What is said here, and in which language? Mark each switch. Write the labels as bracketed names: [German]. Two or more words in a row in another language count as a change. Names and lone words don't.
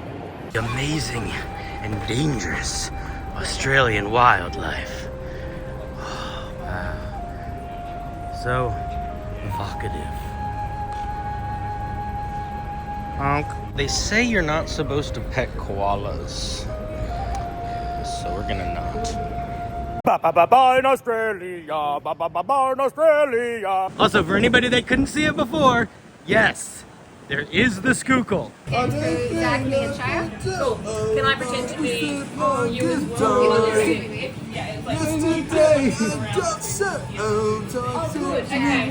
[English] Amazing and dangerous Australian wildlife. Oh, wow. So evocative. They say you're not supposed to pet koalas, so we're gonna not. Ba-ba-ba-ba in Australia, ba-ba-ba-ba in Australia. Also, for anybody that couldn't see it before, yes, there is the skookle. Exactly in Shire. Cool. Can I pretend to be you as well? Yesterday, Oh, good. Okay.